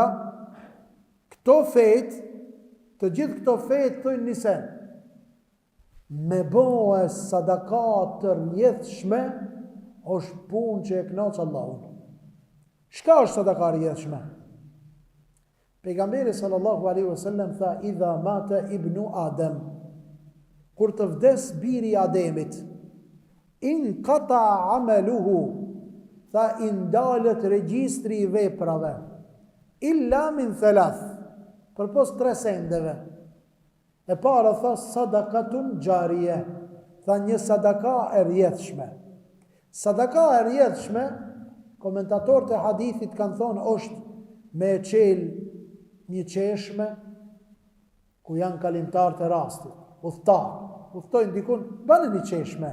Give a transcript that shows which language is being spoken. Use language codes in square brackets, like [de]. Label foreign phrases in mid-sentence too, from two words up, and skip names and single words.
[sq] Këto fejet, të gjithë këto fejet thojnë një sen. Me bëhe sadakat të rrjedhshme është punë që e kënaq Allahun. Çka është sadaka e rrjedhshme? Pejgamberi [ar] صلى الله عليه وسلم [sq] tha [ar] إذا مات ابن آدم, [sq] kur të vdes biri i Ademit, [ar] انقطع عمله, [sq] tha indalet regjistri i veprave, [ar] إلا من ثلاث, [sq] përpos 3 sendeve. E para tha [ar] صدقة جارية, [sq] tha një sadaka e rrjedhshme. Sadaka e rrjedhshme, komentatorët e hadithit kanë thonë është me e qel një qeshme ku janë kalimtar të rastit, udhtojnë dikun, bane një qeshme.